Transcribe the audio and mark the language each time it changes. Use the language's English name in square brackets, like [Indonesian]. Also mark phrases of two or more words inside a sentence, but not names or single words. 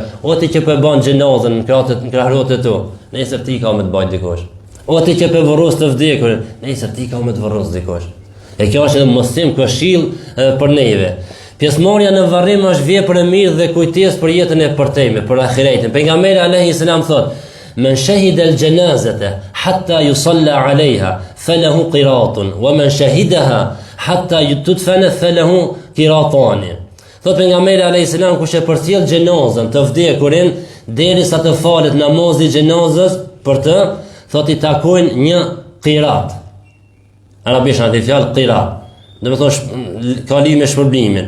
[Albanian] O ti që po bën xhenazën në krahët e tu, nesër ti ka me të bëj dikush. O ti që po varros të vdekurin, nesër ti ka me të varros dikush. E kjo është edhe mostim këshill për neve. Pjesëmarrja në varrim është vepër e mirë dhe kujtesë për jetën e përtejme, për ahiretin. [Arabic] Pejgamberi عليه السلام thot: "من شهد الجنازة حتى يصلى عليها فله قيراط ومن شهدها حتى تدفن فله قيراطان." [Albanian] Thot pejgamberi [Arabic] عليه السلام, [Albanian] kush e përcjell xhenazën të vdekurin derisa të falet namazi i xhenazës për të, thot i takojnë një qirat. Arabisht atë fjalë qirat. Dhe me thonë kalime shpërblimin.